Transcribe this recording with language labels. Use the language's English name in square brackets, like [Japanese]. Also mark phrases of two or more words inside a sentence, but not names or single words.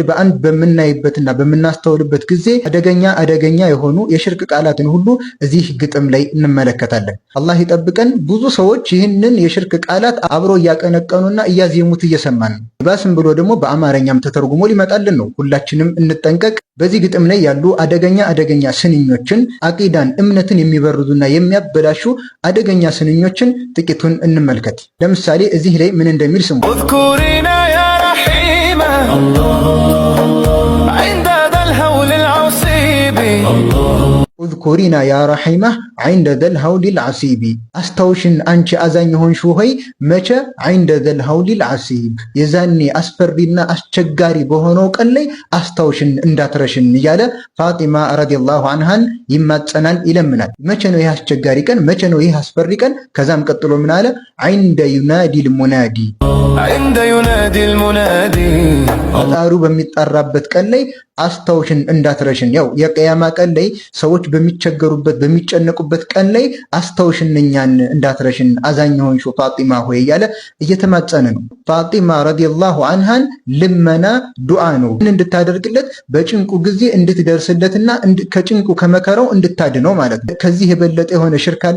[Amharic] በአንድ በምናይበትና በምናስተውልበት ጊዜ አደገኛ የሆኑ የሽርክ ቃላትን ሁሉ እዚህ ግጥም ላይ እንመለከታለን። አላህ ይጠብቀን። ብዙ ሰዎች ይህንን የሽርክ ቃላት አብሮ እያቀነቀኑና እያዜሙት እየሰማን ነው። ባስም ብሎ ደግሞ በአማርኛም ተተርጉሞ ሊመጣልን ነው። ሁላችንም እንጠንቀቅ። በዚህ ግጥም ላይ ያሉ አደገኛ ስንኞችን፣ አቂዳን እምነትን የሚበርዙና የሚያበላሹ አደገኛ ስንኞችን ጥቂቱን እንመልከት። ለምሳሌ እዚህ ላይ ምን እንደሚል ስሙ። [Arabic] اذكرينا يا رحيمة عند ذا الهول العصيب اذكرينا يا رحيمة عند ذا الهول العصيب [Amharic] አስታውሽን አንቺ አዛኝ ሆንሽ ሆይ መቼ [Arabic] عند ذا الهول العصيب [Amharic] የዛኔ አስፈሪና አስቸጋሪ በሆነው ቀን ላይ አስታውሽን እንዳትረሽን እያለ ፋጢማ [Arabic] رضي الله عنها [Amharic] ይማጸናል፣ ይለምናል። መቼ ነው ይህ አስቸጋሪ ቀን? መቼ ነው ይህ አስፈሪ ቀን? ከዛም ቀጥሎ ምን አለ? [Arabic] عند ينادي المنادي عند ينادي المنادي [Amharic] ፈጣሩ በሚጠራበት ቀን ላይ አስታውሽን እንዳትረሽን። ያው የቂያማ ቀን ላይ ሰዎች በሚቸገሩበት በሚጨነቁበት ቀን ላይ አስታውሽን እኛን እንዳትረሽን አዛኝ ሆንሽው ፋጢማ ሆይ እያለ እየተማጸነ ነው። ፋጢማ [Arabic] رضي الله عنها [Amharic] ልመና ዱዓ ነው። እንድታደርግለት በጭንቁ ጊዜ እንድትደርስለትና ከጭንቁ ከመከራው እንድታድነው ማለት ነው። ከዚህ የበለጠ የሆነ ሽርክ አለ?